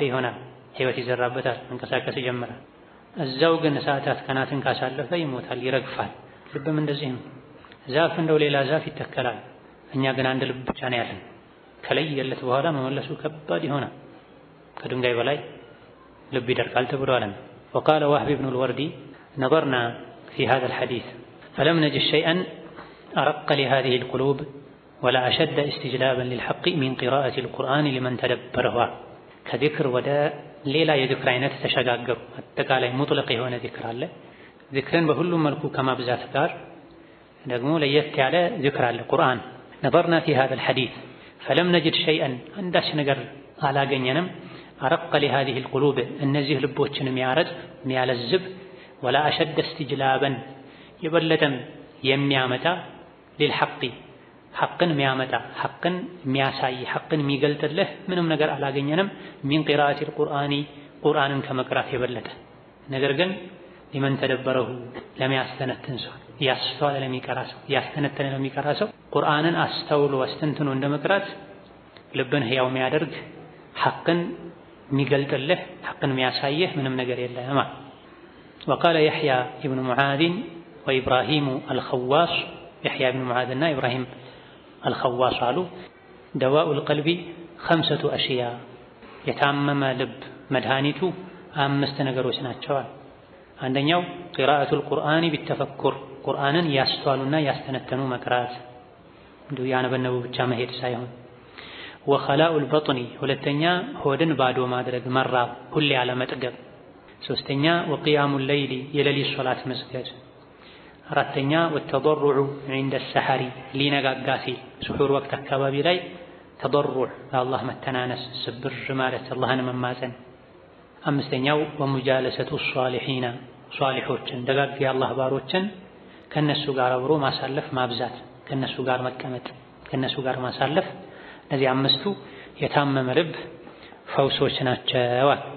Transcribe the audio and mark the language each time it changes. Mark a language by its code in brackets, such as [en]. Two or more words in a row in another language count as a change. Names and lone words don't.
[am] ይሆናል፣ ህይወት ይዘራበታል፣ መንቀሳቀስ ይጀምራል። እዛው ግን ሰዓታት ቀናትን ካሳለፈ ይሞታል፣ ይረግፋል። ልብም እንደዚህ ነው። ዛፍ እንደው ሌላ ዛፍ ይተከላል፣ እኛ ግን አንድ ልብ ብቻ ነው ያለን። ከለየለት በኋላ መመለሱ ከባድ ይሆናል፣ ከድንጋይ በላይ ልብ ይደርቃል ተብሏል። [ar] وقال وهب بن الوردي نظرنا في هذا الحديث فلم نجد شيئا أرق لهذه القلوب ولا أشد استجلابا للحق من قراءة القرآن لمن تدبره. كذكر ودا [am] ሌላ የዚክር አይነት ተሸጋገሩ። አጠቃላይ ሙጥለቅ የሆነ ዚክር አለ። ዚክርን በሁሉም መልኩ ከማብዛት ጋር ደግሞ ለየት ያለ ዚክር አለ። ቁርአን [ar] نظرنا في هذا الحديث فلم نجد شيئا [am] አንዳች ነገር አላገኘንም [ar] أرق لهذه القلوب [am] እነዚህ ልቦችን የሚያለዝብ [ar] ولا أشد استجلابا [am] የበለጠም የሚያመጣ للحق ሐቅን የሚያመጣ ሐቅን የሚያሳይ ሐቅን የሚገልጥልህ ምንም ነገር አላገኘንም። [ar] من قراءة القرآن [am] ቁርአንን ከመቅራት የበለጠ ነገር ግን [ar] لمن تدبره [am] ለሚያስተነትን ሰው ያስተዋለ ለሚቀራ ሰው ያስተነተነ ለሚቀራ ሰው ቁርአንን አስተውሎ አስተንትኖ እንደመቅራት ልብን ህያው የሚያደርግ ሐቅን የሚገልጥልህ ሐቅን የሚያሳይህ ምንም ነገር የለም። [ar] وقال يحيى ابن معاذ وإبراهيم الخواص [am] يحيى بن معاذ እና إبراهيم الخواص አሉ [ar] دواء القلب 5 أشياء [am] የታመመ ልብ መድኃኒቱ 5 ነገሮች ናቸው። አንደኛው [ar] قراءة القرآن بالتفكر [am] ቁርአንን ያስተዋሉና ያስተነተኑ መቅራት እንዲሁ ያነበነቡ ብቻ መሄድ ሳይሆን [ar] وخلاء البطن [am] ሁለተኛ ሆድን ባዶ ማድረግ መራብ ሁሌ ያለ መጥገብ። ሶስተኛ [ar] وقيام الليل [am] የሌሊት ሶላት መስገድ። አራተኛ [ar] وتضرع عند السحر [am] ሊነጋጋ ሲል ስሑር ወቅት አካባቢ ላይ ተضرع ለአላህ መተናነስ ስብር ማለት አላህን መማፀን። አምስተኛው [ar] ومجالسة الصالحين [am] ሷሊሖችን ደጋግ የአላህ ባሮችን ከነሱ ጋር አብሮ ማሳለፍ ማብዛት፣ ከነሱ ጋር መቀመጥ፣ ከነሱ ጋር ማሳለፍ። እነዚህ 5ቱ የታመመ ልብ ፈውሶች ናቸው።